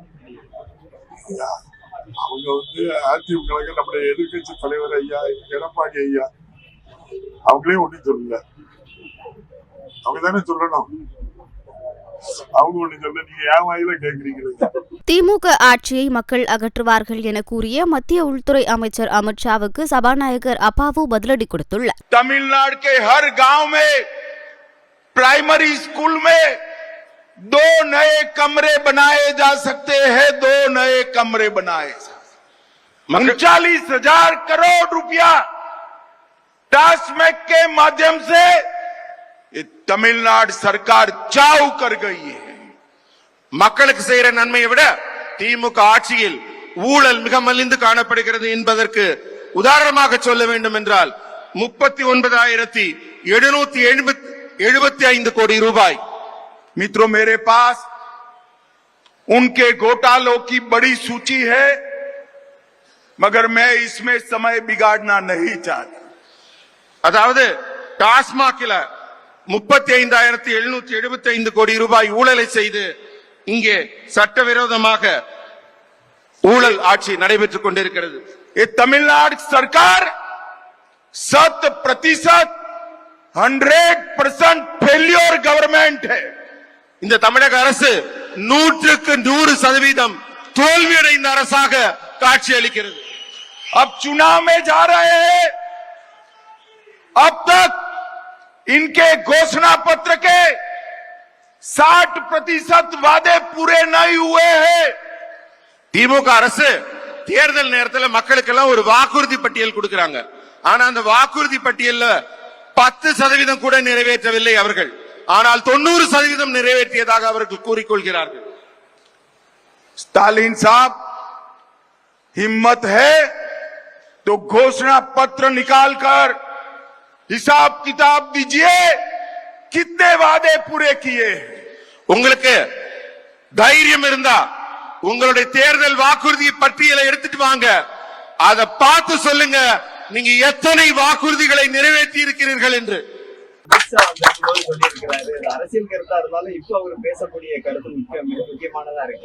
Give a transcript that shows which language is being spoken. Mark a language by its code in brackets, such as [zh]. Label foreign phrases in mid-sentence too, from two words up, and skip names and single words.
[ta] அவங்க வந்து அதிமுக நம்முடைய எதிர்கட்சி தலைவர் ஐயா எடப்பாடி ஐயா அவங்களே ஒண்ணும் சொல்லல. அவங்க தானே சொல்லணும். அவங்க ஒண்ணு சொல்ல, நீங்க ஏன் வாயில கேக்குறீங்க? திமுக ஆட்சியை மக்கள் அகற்றுவார்கள் என கூறிய மத்திய உள்துறை அமைச்சர் அமித்ஷாவுக்கு சபாநாயகர் அப்பாவு பதிலடி கொடுத்துள்ளார். [hi] तमिलनाडु के हर गांव में [en] primary school [hi] में 2 नए कमरे बनाए जा सकते हैं, 2 नए कमरे बनाए 39,000 करोड़ रुपया टास्मैक के माध्यम से तमिलनाडु सरकार चाव कर गई है. [ta] மக்களுக்கு செய்கிற நன்மையை விட திமுக ஆட்சியில் ஊழல் மிக மலிந்து காணப்படுகிறது என்பதற்கு உதாரணமாக சொல்ல வேண்டும் என்றால் 39,775 கோடி ரூபாய். [hi] मित्रों, मेरे पास उनके घोटालों की बड़ी सूची है, मगर मैं इसमें समय बिगाड़ना नहीं चाहता. [ta] அதாவது டாஸ்மாகில் 35,775 கோடி ரூபாய் ஊழலை செய்து இங்கே சட்டவிரோதமாக ஊழல் ஆட்சி நடைபெற்றுக் கொண்டிருக்கிறது. [hi] तमिलनाडु सरकार 100% [en] failure government [hi] है. [ta] இந்த தமிழக அரசு 100% தோல்வியடைந்த அரசாக காட்சியளிக்கிறது. [hi] अब चुनाव में जा रहे हैं. अब तक इनके घोषणा पत्र के 60% वादे पूरे नहीं हुए हैं. [ta] திமுக அரசு தேர்தல் நேரத்தில் மக்களுக்கெல்லாம் ஒரு வாக்குறுதி பட்டியல் கொடுக்கிறாங்க. ஆனா அந்த வாக்குறுதி பட்டியல்ல 10% கூட நிறைவேற்றவில்லை அவர்கள். ஆனால் 90% நிறைவேற்றியதாக அவர்கள் கூறிக்கொள்கிறார்கள். [hi] स्टालिन साहब, हिम्मत है तो घोषणा पत्र निकालकर हिसाब किताब दीजिए, कितने वादे पूरे किए. [ta] உங்களுக்கு தைரியம் இருந்தா உங்களுடைய தேர்தல் வாக்குறுதி பட்டியலை எடுத்துட்டு வாங்க. அதை பார்த்து சொல்லுங்க, நீங்க எத்தனை வாக்குறுதிகளை நிறைவேற்றி இருக்கிறீர்கள் என்று. அமித்ஷா வந்து சொல்லியிருக்கிறாரு, அரசியல் கருத்தா இருந்தாலும் இப்ப அவர் பேசக்கூடிய கருத்து மிக முக்கியமானதா இருக்கு.